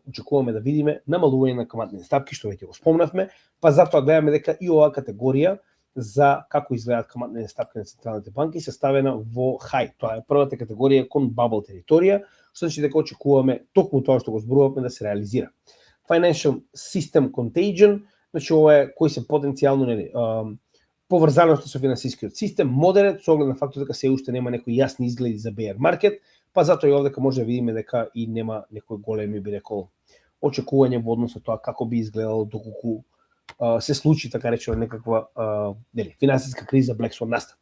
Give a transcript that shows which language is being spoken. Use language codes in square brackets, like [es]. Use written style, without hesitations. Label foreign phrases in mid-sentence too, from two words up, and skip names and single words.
[mk] Очекуваме да видиме намалување на каматните стапки, што веќе го спомнавме, па затоа гледаме дека и оваа категорија за како изгледаат каматните стапки на централните банки се ставена во high. Тоа е првата категорија кон bubble територија, што значи дека очекуваме токму тоа што го зборувавме да се реализира. [en] Financial system contagion, [mk] значи ова е кои се потенцијално поврзаноста со финансискиот систем, модерен со оглед на фактот дека се уште нема некои јасни изгледи за [en] bear market, [mk] па затоа и овдека може да видиме дека и нема некои големи би рекол очекување во однос на тоа како би изгледало доколку се случи така речено некаква финансиска криза [en] Black Swan [mk] настапи.